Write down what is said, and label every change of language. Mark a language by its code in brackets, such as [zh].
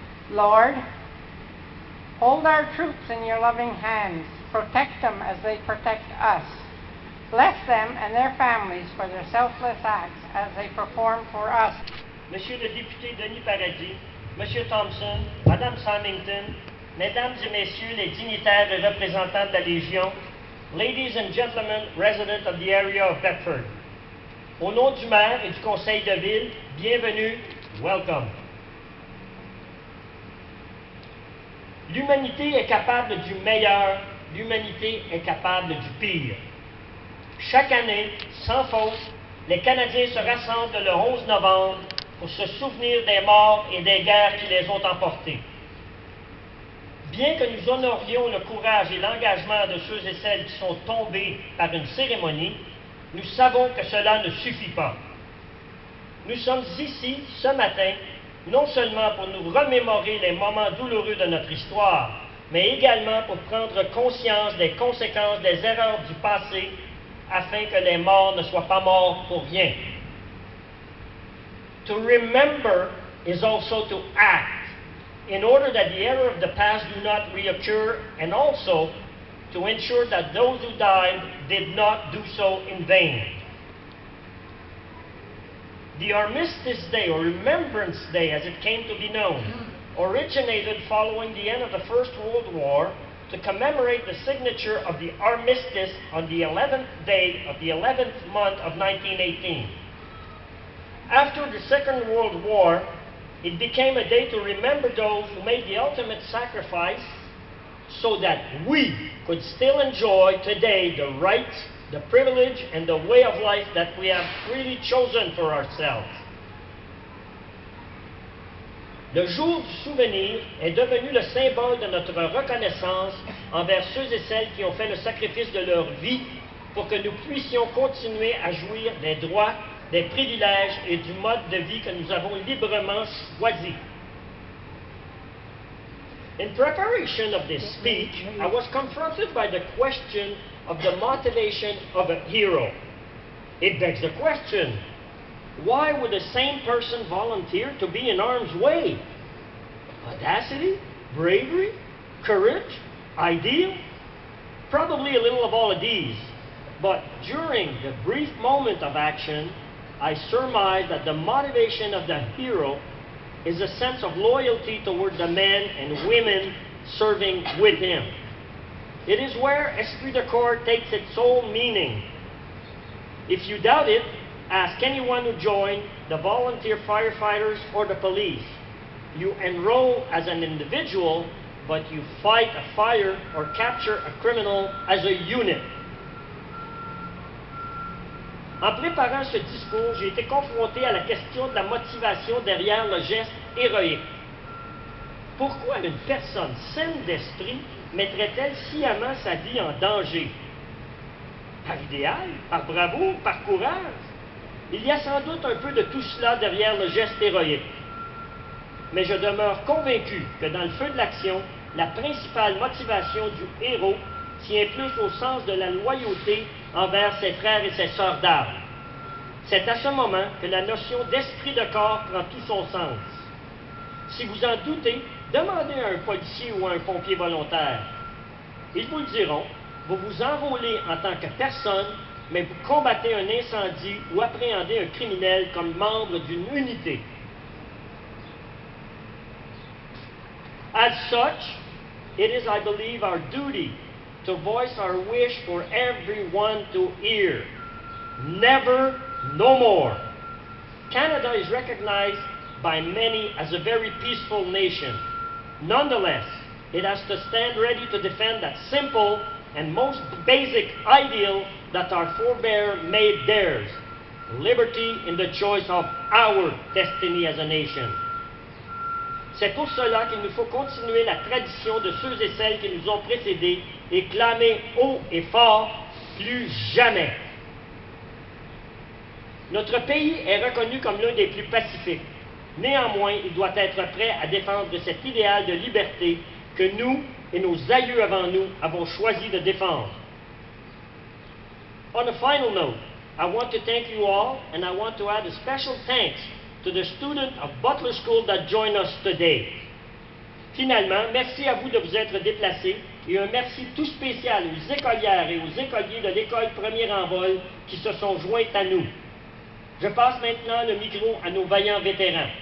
[en] Lord, hold our troops in your loving hands. Protect them as they protect us. Bless them and their families for their selfless acts as they perform for us. [fr] Monsieur le député Denis Paradis, Monsieur Thompson, Madame Symington, Mesdames et Messieurs les dignitaires et représentants de la Légion, [en] Ladies and gentlemen residents of the area of Bedford. [fr] Au nom du maire et du conseil de ville, bienvenue, [en] welcome. [fr] L'humanité est capable du meilleur, l'humanité est capable du pire. Chaque année, sans faute, les Canadiens se rassemblent le 11 novembre pour se souvenir des morts et des guerres qui les ont emportés. Bien que nous honorions le courage et l'engagement de ceux et celles qui sont tombés par une cérémonie, nous savons que cela ne suffit pas. Nous sommes ici, ce matin, non seulement pour nous remémorer les moments douloureux de notre histoire, mais également pour prendre conscience des conséquences des erreurs du passé, afin que les morts ne soient pas morts pour rien. [en] To remember is also to act, in order that the error of the past do not reoccur, and also to ensure that those who died did not do so in vain. The Armistice Day, or Remembrance Day as it came to be known, originated following the end of the First World War to commemorate the signature of the armistice on the 11th day of the 11th month of 1918. After the Second World War, it became a day to remember those who made the ultimate sacrifice so that we could still enjoy today the rights, the privilege, and the way of life that we have freely chosen for ourselves. [fr] Le jour du souvenir est devenu le symbole de notre reconnaissance envers ceux et celles qui ont fait le sacrifice de leur vie pour que nous puissions continuer à jouir des droits, des privilèges et du mode de vie que nous avons librement choisi. [en] In preparation of this speech, I was confronted by the question of the motivation of a hero. It begs the question, why would the same person volunteer to be in harm's way? Audacity? Bravery? Courage? Ideal? Probably a little of all of these. But during the brief moment of action, I surmise that the motivation of the hero is a sense of loyalty toward the men and women serving with him. It is where esprit de corps takes its sole meaning. If you doubt it, ask anyone who joined, the volunteer firefighters or the police. You enroll as an individual, but you fight a fire or capture a criminal as a unit. [fr] En préparant ce discours, j'ai été confronté à la question de la motivation derrière le geste héroïque. Pourquoi une personne saine d'esprit mettrait-elle sciemment sa vie en danger? Par idéal? Par bravoure? Par courage? Il y a sans doute un peu de tout cela derrière le geste héroïque. Mais je demeure convaincu que dans le feu de l'action, la principale motivation du héros tient plus au sens de la loyauté envers ses frères et ses sœurs d'armes. C'est à ce moment que la notion d'esprit de corps prend tout son sens. Si vous en doutez, demandez à un policier ou à un pompier volontaire. Ils vous le diront, vous vous enrôlez en tant que personne, mais vous combattez un incendie ou appréhendez un criminel comme membre d'une unité. [en] As such, it is, I believe, our duty to voice our wish for everyone to hear. Never, no more. Canada is recognized by many as a very peaceful nation. Nonetheless, it has to stand ready to defend that simple and most basic ideal that our forebears made theirs: liberty in the choice of our destiny as a nation. [fr] C'est pour cela qu'il nous faut continuer la tradition de ceux et celles qui nous ont précédés et clamer haut et fort: plus jamais. Notre pays est reconnu comme l'un des plus pacifiques. Néanmoins, il doit être prêt à défendre cet idéal de liberté que nous et nos aïeux avant nous avons choisi de défendre. [en] On a final note, I want to thank you all, and I want to add a special thanks to the student of Butler School that joined us today. [fr] Finalement, merci à vous de vous être déplacés et un merci tout spécial aux écolières et aux écoliers de l'école Premier en vol qui se sont joints à nous. Je passe maintenant le micro à nos vaillants vétérans.